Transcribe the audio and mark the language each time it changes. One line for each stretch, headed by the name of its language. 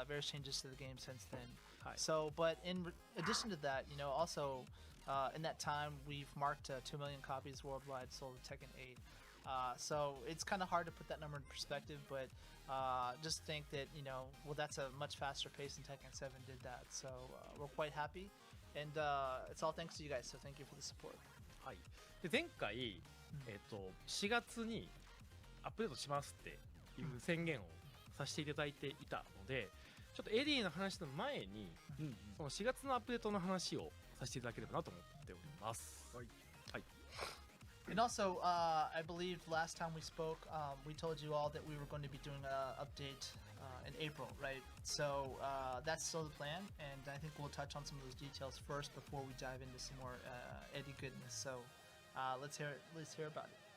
English: Various changes to the game since then. So, but in addition to that, you know, also in that time we've marked 2 million copies worldwide sold of Tekken 8. So it's kind of hard to put that number in perspective, but just think that, you know, well, that's a much faster pace than Tekken 7 did that. So we're quite happy, and it's all thanks to you guys. So thank you for the support.
Japanese: で前回、4月にアップデートしますっていう宣言をさせていただいていたので、ちょっとエディの話の前に、その4月のアップデートの話をさせていただければなと思っております。はい。はい。
English: And also, I believe last time we spoke, we told you all that we were going to be doing an update in April, right? So that's still the plan, and I think we'll touch on some of those details first before we dive into some more Eddie goodness. So let's hear about it.